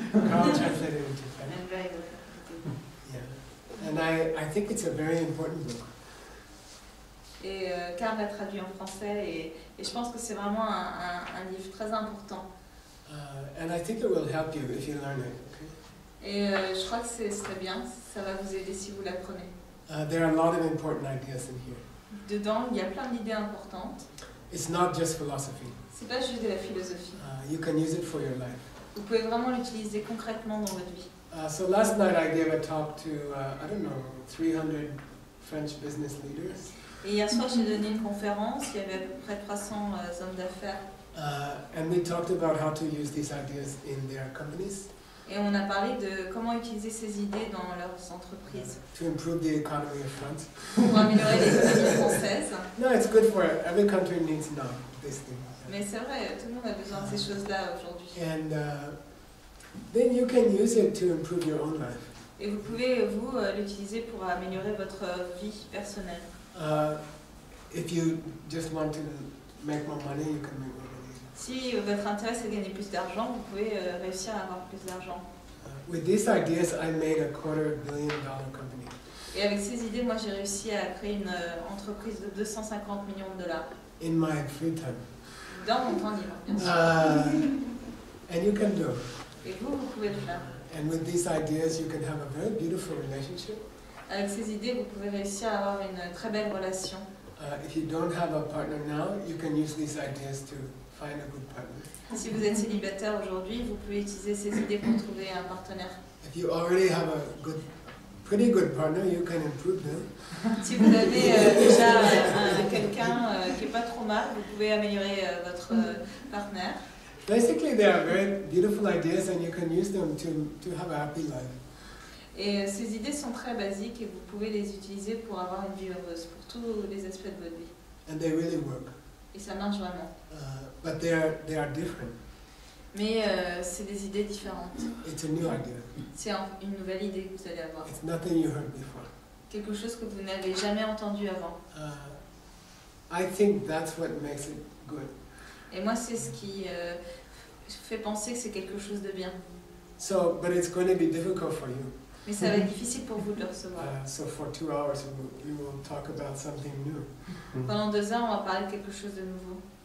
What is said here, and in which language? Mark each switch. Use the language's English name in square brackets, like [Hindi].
[English] Carl translated it into French. And very good. Yeah. And I think it's a very important book. [French] Et Carl l'a traduit en français et je pense que c'est vraiment un livre très important. [English] And I think it will help you if you learn it. Okay? [French] Et je crois que c'est très bien, ça va vous aider si vous l'apprenez. [English] There are a lot of important ideas in here. [French] Dedans, il y a plein d'idées importantes. [English] It's not just philosophy. [French] C'est pas juste de la philosophie. [English] You can use it for your life. [French] Vous pouvez vraiment l'utiliser concrètement dans votre vie. [English] So last night I gave a talk to, I don't know, 300 French business leaders. [French] Et hier soir, j'ai donné une conférence, il y avait à peu près 300 hommes d'affaires. [English] And we talked about how to use these ideas in their companies. [French] Et on a parlé de comment utiliser ces idées dans leurs entreprises. [English] To improve the economy of France. [French] Pour améliorer l'économie française. [English] No, it's good for every country needs now this thing. [French] Mais c'est vrai, tout le monde a besoin de ces choses-là aujourd'hui. [English] And then you can use it to improve your own life. [French] Et vous pouvez, vous, l'utiliser pour améliorer votre vie personnelle. [English] If you just want to make more money, you can make more money. [French] Si votre intérêt c'est de gagner plus d'argent, vous pouvez réussir à avoir plus d'argent. [English] With these ideas, I made a $250 million company. [French] Et avec ces idées, moi j'ai réussi à créer une entreprise de 250 millions de dollars. [English] In my free time. [French] Dans mon temps libre, bien sûr. [English] And you can do. [French] Et vous pouvez le faire. [English] And with these ideas, you can have a very beautiful relationship. [French] Avec ces idées, vous pouvez réussir à avoir une très belle relation. [English] If you don't have a partner now, you can use these ideas to find a good partner. [French] Si vous êtes célibataire aujourd'hui, vous pouvez utiliser ces idées pour trouver un partenaire. [English] If you already have a pretty good partner, you can improve them. [French] Si vous avez déjà quelqu'un qui est pas trop mal, vous pouvez améliorer votre partenaire. [English] Basically, they are very beautiful ideas, and you can use them to have a happy life. [French] Et ces idées sont très basiques et vous pouvez les utiliser pour avoir une vie heureuse, pour tous les aspects de votre vie. [English] And they really work. [French] Et ça marche vraiment. [English] But they are different. [French] Mais c'est des idées différentes. [English] It's a new idea. [French] C'est une nouvelle idée que vous allez avoir. [English] It's nothing you heard before. [French] Quelque chose que vous n'avez jamais entendu avant. [English] I think that's what makes it good. [French] Et moi, c'est ce qui fait penser que c'est quelque chose de bien. [English] So, but it's going to be difficult for you. [French] Mais ça va être difficile pour vous de le recevoir. [English] So for 2 hours, we will talk about something new. [French] Pendant 2 heures, on va parler de quelque chose de nouveau.